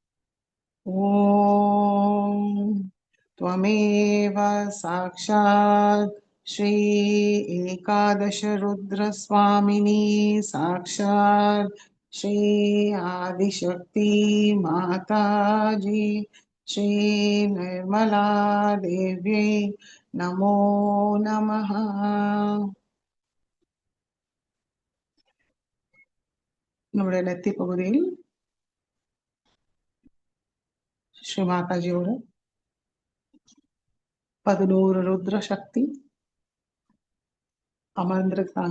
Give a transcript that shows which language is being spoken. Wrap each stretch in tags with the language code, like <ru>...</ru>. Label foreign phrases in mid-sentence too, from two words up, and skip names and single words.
<sa>ஓம் त्वमेव साक्षात् श्री एकादश रुद्र स्वामिनी साक्षात् श्री आदिशक्ति माताजी श्री निर्मला देव्यै नमो नमः.</sa> <ta>நம்முடைய நெத்தி பகுதியில் ஸ்ரீ மாதாஜியோட 11 ருத்ர சக்தி அமர்ந்திருக்காங்க.</ta>